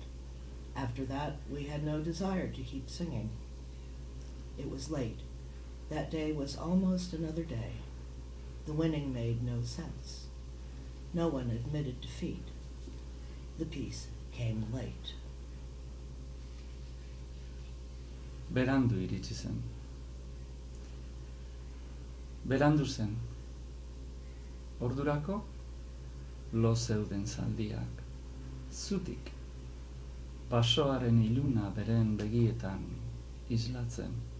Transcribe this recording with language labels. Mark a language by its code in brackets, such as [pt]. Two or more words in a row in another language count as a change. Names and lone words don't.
[en] After that, we had no desire to keep singing. It was late. That day was almost another day. The winning made no sense. No one admitted defeat. The peace came late. [eu] Berandu iritsi zen. Berandu zen. Ordurako, lo zeuden zaldiak. Zutik, basoaren iluna beren begietan islatzen.